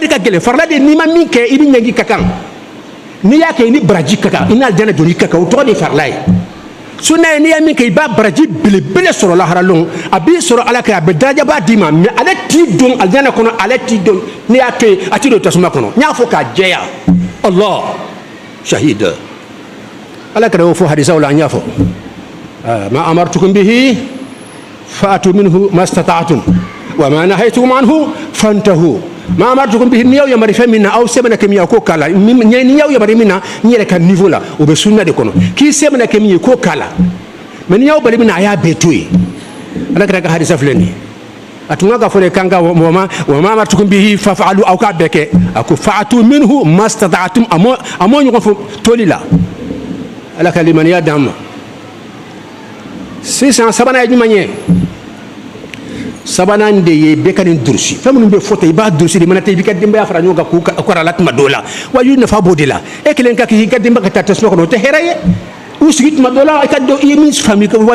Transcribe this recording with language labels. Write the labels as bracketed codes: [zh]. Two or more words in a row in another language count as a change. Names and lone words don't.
[bm] de ka gɛlɛn farala de n'i ma min kɛ i bɛ ɲɛngi ka kan n'i y'a kɛ i ni baraji ka kan i n'a alijana donni ka kan o tɔgɔ de ye farala ye sunna ye n'i y'a min kɛ i b'a baraji belebele sɔrɔ lahara lɔn a b'i sɔrɔ ala kɛ a bɛ darajaba d'i ma mais ale t'i don alijana kɔnɔ ale t'i don n'i y'a to yen a t'i don tasuma kɔnɔ n y'a fɔ k'a jɛya [ar] الله شهيد [bm] ala kɛra y'o fɔ hadisaw la an y'a fɔ [ar] ما أمرتكم به فأتوا منه ما استطعتم وما نهيتكم عنه فانتهوا ما أمرتكم به [bm] n'i y'aw yamari fɛn min na aw se mana kɛ min ye k'o k'a la n'i y'aw yamari min na n yɛrɛ ka niveau la o bɛ sunna de kɔnɔ k'i se mana kɛ min ye k'o k'a la mais n'i y'aw bali min na a y'a bɛɛ to yen ala kɛra ka hadisa filɛ nin ye a tun ka fɔ de kan ka [ar] وما أمرتكم به فافعلوا [bm] aw k'a bɛɛ kɛ a ko [ar] فأتوا منه ما استطعتم [bm] a m'o ɲɔgɔn fɔ toli la ala ka limaniya d'an ma sisan sabanan ye jumɛn ye sabanan de ye bɛɛ ka nin durusi fɛn minnu bɛ fɔ tan i b'a durusi de mana tɛ i b'i ka denbaya fara ɲɔgɔn kan k'u kɔrɔ a la tuma dɔw la waju nafa b'o de la e kelen ka k'i ka denbaya ka taa tasuma kɔnɔ o tɛ hɛrɛ ye u sigi tuma dɔw la i ka dɔ i ye min faamu ka